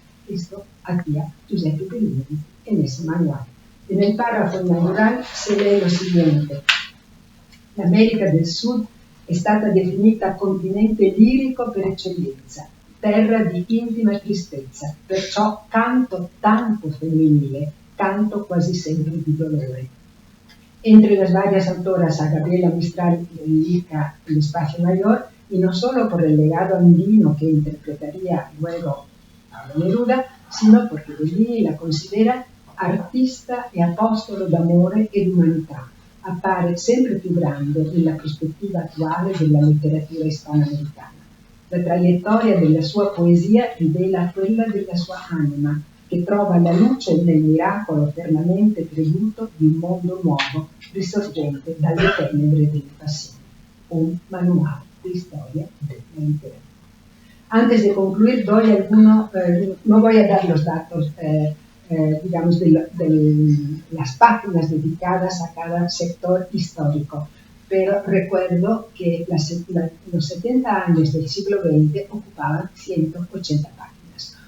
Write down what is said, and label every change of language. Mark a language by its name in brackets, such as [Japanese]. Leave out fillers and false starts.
[Spanish] Esto hacía Giuseppe Bellini en ese manual. En el párrafo inaugural se lee lo siguiente. [Italian] L'America del Sud è stata definita continente lirico per eccellenza, terra di intima tristezza, perciò canto tanto femminile, canto quasi sempre di dolore. [Spanish] Entre las varias autoras a Gabriela Mistral le dedica el espacio mayor, y no solo por el legado andino que interpretaría luego Pablo Neruda, sino porque Bellini la considera [Italian] artista e apostolo d'amore e d'umanità. Appare sempre più grande nella prospettiva attuale della letteratura ispanoamericana. La traiettoria della sua poesia rivela quella della sua anima, che trova la luce nel miracolo eternamente creduto di un mondo nuovo risorgente dalle tenebre del passato. [Spanish] Un manual de historia de la literatura. Antes de concluir, doy no voy a dar los datos, digamos, de las páginas dedicadas a cada sector histórico, pero recuerdo que los 70 años del siglo XX ocupaban 180 páginas.